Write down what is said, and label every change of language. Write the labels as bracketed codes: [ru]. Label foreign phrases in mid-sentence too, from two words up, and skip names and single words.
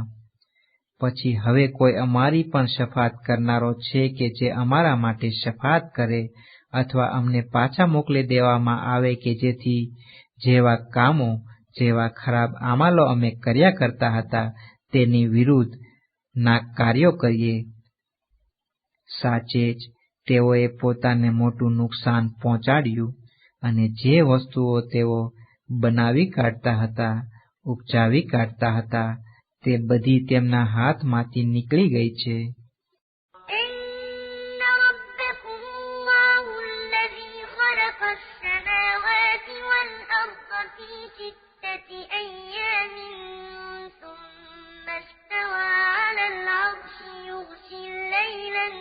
[gu] પછી હવે કોઈ અમારી પણ શફાત કરનારો છે કે જે અમારા માટે શફાત કરે, અથવા અમને પાછા મોકલી દેવામાં આવે કે જેથી જેવા કામો, જેવા ખરાબ અમાલો અમે કર્યા કરતા હતા તેની વિરુદ્ધ ના કાર્યો કરીએ. સાચે જ તેઓએ પોતાને મોટું નુકસાન પહોંચાડ્યું, અને જે વસ્તુઓ તેઓ બનાવી કાઢતા હતા, ઉપજાવી કાઢતા હતા, તે બધી તેમના હાથમાંથી નીકળી ગઈ છે. [ar] إن ربكم الله الذي خلق السماوات والأرض في 6 أيام ثم استوى على العرش يغشي الليل